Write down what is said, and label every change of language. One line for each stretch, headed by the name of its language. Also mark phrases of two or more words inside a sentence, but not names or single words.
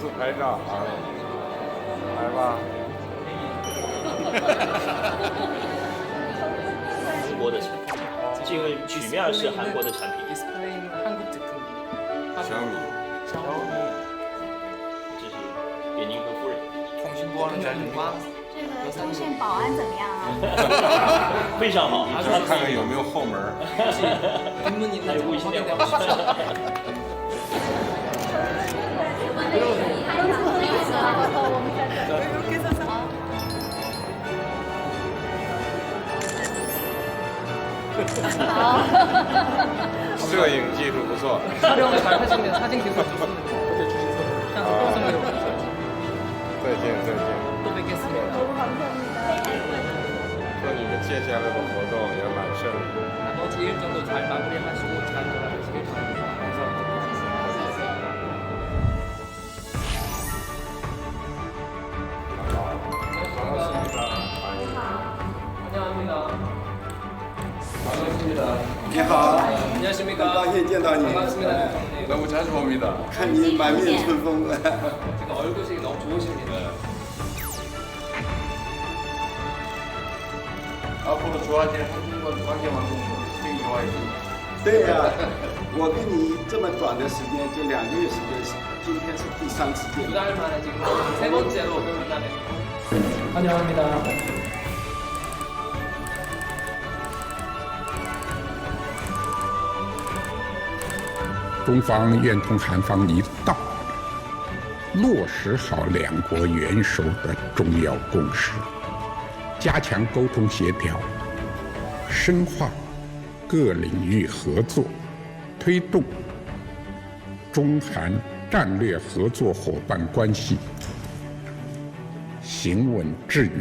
Chinese: 拍照啊，来吧。韩国的产品，这个曲面是韩国的产品，
Korean: 디스플레이는 한국 제품.
Chinese: 小米，这是给您和夫人，
Korean: 통신보안은 잘 됩니까?
Chinese: 这个通讯保安怎么样啊？非常好，就是看看有没有后门。
Korean: 뒷문 있는 아이고, 점 이시네요. 확인해 보십시오. 아.
Chinese: 摄影技术不错。
Korean: 촬영 잘 하시면 사진 기술 좋습니다. 그때 주신 선물. 참 고맙습니다.
Chinese: 再见再见。
Korean: 또 뵙겠습니다.
Chinese: 祝你们接下来的活动圆满顺利。
Korean: 나머지 일정도 잘 마무리하시고 잘 돌아가시길 바랍니다. 감사합니다. 환영합니다. 반갑습니다.
Chinese: 你好，
Korean: 안녕하십니까.
Chinese: 很高兴见到你，
Korean: 반갑습니다. 대통령. 너무 자주 옵니다.
Chinese: 看你满面春风。
Korean: 제가 얼굴이 너무 좋으십니다. 앞으로 좋아질 한국과 관계만큼도 되게 좋아했습니다.
Chinese: 对呀、我跟你这么短的时间，就2个月时间，今天是第3次见
Korean: 두
Chinese: 面。
Korean: 달 만에 지금 세 번째로 만나뵙습니다. 환영합니다.
Chinese: 中方愿同韩方一道，落实好两国元首的重要共识，加强沟通协调，深化各领域合作，推动中韩战略合作伙伴关系行稳致远。